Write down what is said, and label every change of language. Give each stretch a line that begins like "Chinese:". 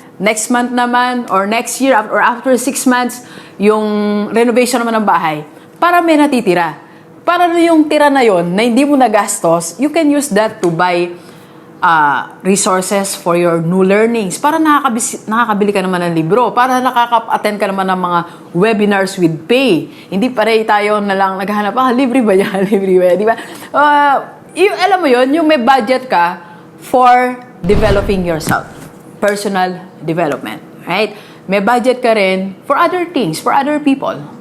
English: Next month naman, or next year, or after 6 months,
Filipino: yung renovation naman ng bahay. Para may natitira. Para yung tira na yon na hindi mo nagastos,
English: you can use that to buy resources for your new learnings.
Filipino: Para nakakabili ka naman ng libro. Para nakaka-attend ka naman ng mga webinars
English: with pay.
Filipino: Hindi parehi tayo na lang naghahanap, libre ba yan? Libre ba yan? Di ba? Alam mo yon, yung may budget ka
English: for developing yourself. Personal development. Right?
Filipino: May budget ka rin
English: for other things, for other people.